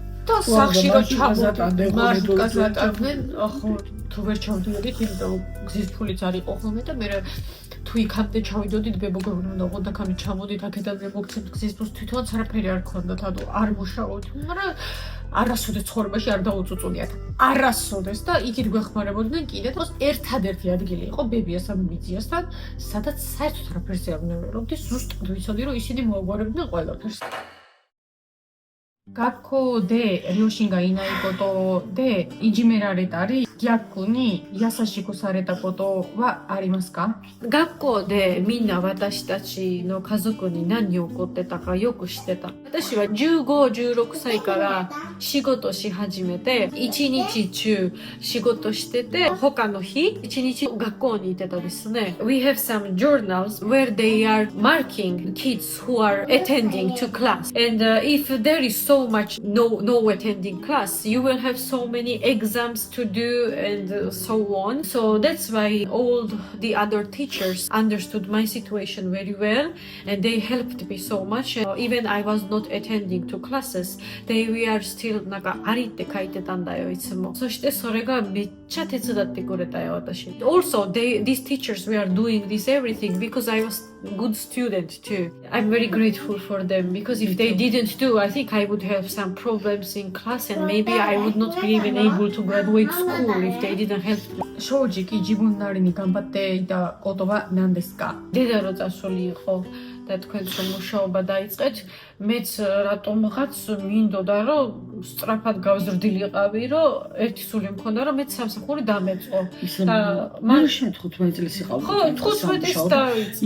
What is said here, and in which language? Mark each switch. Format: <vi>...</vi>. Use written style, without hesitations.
<ka>და სახლში რო ჩავდიოდით, მარშრუტკას ატარდნენ, ხო, თუ ვერ ჩავდიოდით, იმიტომ გზის ფულიც არ იყო ხოლმე და მე თუ იქამდე ჩავიდოდით ბებო გეუბნებოდა ოღონდ აქამდე ჩამოდით აქედან მე მოგცემთ გზის ფულს თვითონაც არაფერი არ ქონდათ ანუ არ მუშაობთ მაგრამ არასოდეს ცხოვრებაში არ დაუწუწულიათ არასოდეს და იქით გვეხმარებოდნენ კიდე და ერთადერთი ადგილი იყო ბებიას ან ბიძიასთან სადაც საერთოდ არაფერს არ ვნებერობდი ზუსტად ვიცოდი რომ ისინი მოაგვარებდნენ ყველაფერს</ka> <ja>学校で両親がいないことでいじめられたり逆に優しくされたことはありますか？学校でみんな私たちの家族に何起こってたかよく知ってた。私は15、16歳から仕事し始めて一日中仕事してて他の日一日学校に行ってたですね。</ja> <en>We have some journals where they are marking kids who are attending to class and if there is so so much no attending class, you will have so many exams to do and so on. So that's why all the other teachers understood my situation very well and they helped me so much. Even I was not attending to classes, they were still</en> <ja>なんかありって書いてたんだよいつも。そしてそれがめっちゃ手伝ってくれたよ私。</ja> <en>Also, these teachers were doing this everything because I was a good student too. I'm very grateful for them because if they didn't do, I think I would have some problems in class and maybe I would not be even able to graduate school if they didn't help me.</en> <ja>正直自分なりに頑張っていたことは何ですか?</ja> <ka>დედა რო წასული იყო და თქვენს რომ მუშაობა დაიწყეთ, მეც რატომღაც მინდოდა რომ სწრაფად გავზრდილიყავი, რომ ერთი სული მქონდა, რომ მეც სამსახური დამეწყო. და მაშინ 15 წელს იყავ. ხო, 15 წელს დაიწყე.</ka>